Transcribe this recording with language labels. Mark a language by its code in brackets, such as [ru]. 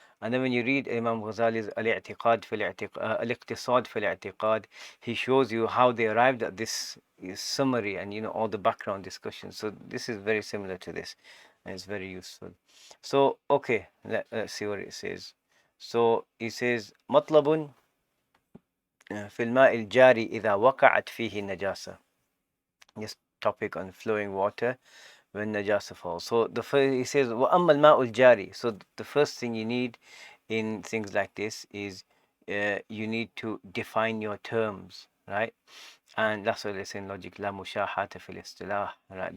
[en] And then when you read Imam Ghazali's الاقتصاد في الاعتقاد, he shows you how they arrived at this summary, and all the background discussion. So this is very similar to this, and it's very useful. So okay, let's see what it says. So it says [ar] مطلب في الماء الجاري إذا وقعت فيه النجاسة. [en] This topic on flowing water when najasa falls. So the first, he says [ar] وأما الماء الجاري. [en] So the first thing you need in things like this is you need to define your terms, right? And that's what they say in logic, [ar] لا مشاحة في الاصطلاح, [en] right?